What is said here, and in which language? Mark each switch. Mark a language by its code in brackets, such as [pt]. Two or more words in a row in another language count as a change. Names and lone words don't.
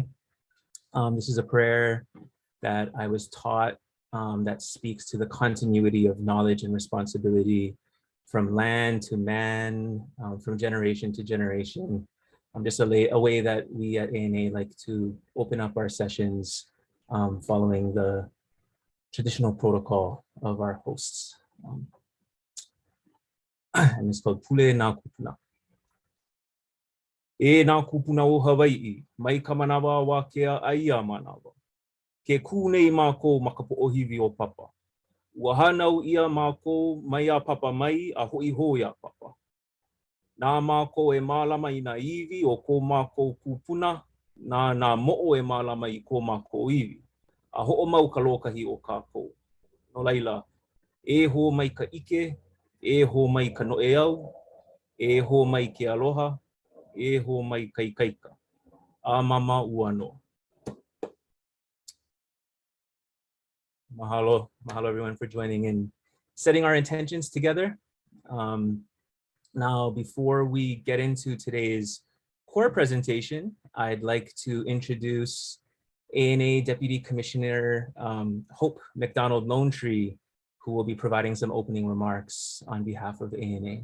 [en] This is a prayer that I was taught that speaks to the continuity of knowledge and responsibility from land to man, from generation to generation. Just a way that we at ANA like to open up our sessions following the traditional protocol of our hosts. And it's called Pule na Kupuna. [haw] E na kupuna o Hawaii, mai ka manawa wa ke aia manawa. Ke kūnei mākou makapoʻohiwi o papa. Ua hānau ia mākou mai a papa mai a hoi hoi a papa. Nā mākou e mālama i nā iwi o ko mākou kupuna, nā moʻo e mālama i ko mākou iwi. A hoʻomau ka lokahi o kākou. No laila, e ho mai ka ike, e ho mai ka noʻeau, e ho mai ke aloha, e ho mai ka ikaika. A mama ua no. [en] Mahalo everyone for joining and setting our intentions together. Now, before we get into today's core presentation, I'd like to introduce ANA Deputy Commissioner Hope McDonald Lone Tree, who will be providing some opening remarks on behalf of ANA.